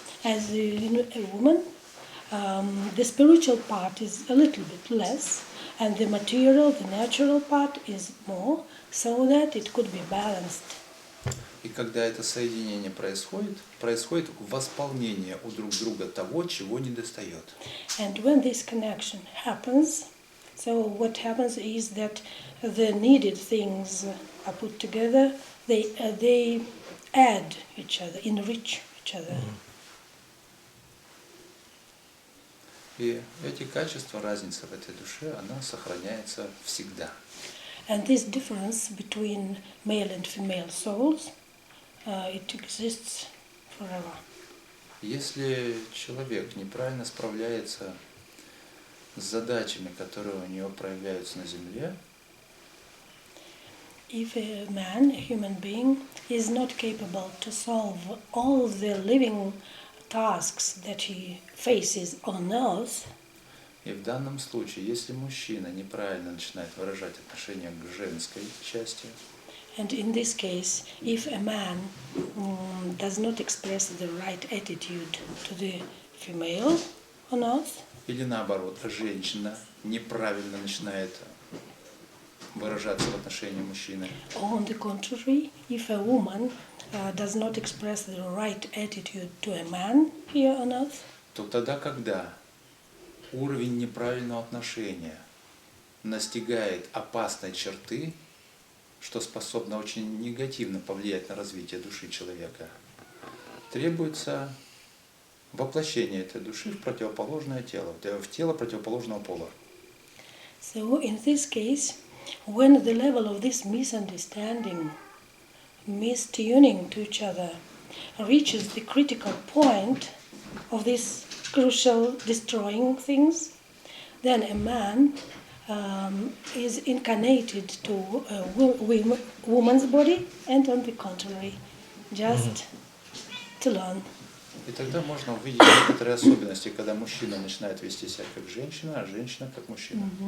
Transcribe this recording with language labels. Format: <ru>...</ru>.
<en>As a woman, the spiritual part is a little bit less, and the material, the natural part is more, so that it could be balanced.</en> <ru>И когда это соединение происходит восполнение у друг друга того, чего недостает.</ru> <en>And when this connection happens, so what happens is that the needed things are put together, they add each other, enrich each other.</en> <ru>И эти качества, разница в этой душе, она сохраняется всегда.</ru> <en>And this difference between male and female souls, it exists forever.</en> <ru>Если человек неправильно справляется с задачами, которые у него проявляются на земле,</ru> <en>If a man, a human being, is not capable to solve all the living tasks that he faces on earth,</en> <ru>и в данном случае, если мужчина неправильно начинает выражать отношение к женской части,</ru> <en>and in this case, if a man does not express the right attitude to the female on earth,</en> <ru>или наоборот, женщина неправильно начинает выражаться в отношении мужчины,</ru> <en>or on the contrary, if a woman does not express the right attitude to a man here on earth,</en> <ru>то тогда, когда уровень неправильного отношения настигает опасной черты, что способно очень негативно повлиять на развитие души человека, требуется воплощение этой души в противоположное тело, в тело противоположного пола.</ru> <en>So in this case, when the level of this misunderstanding, mistuning to each other, reaches the critical point of this crucial destroying things, then a man is incarnated to a woman's body, and on the contrary, just to learn.</en> <ru>И тогда можно увидеть некоторые особенности, когда мужчина начинает вести себя как женщина, а женщина как мужчина.</ru>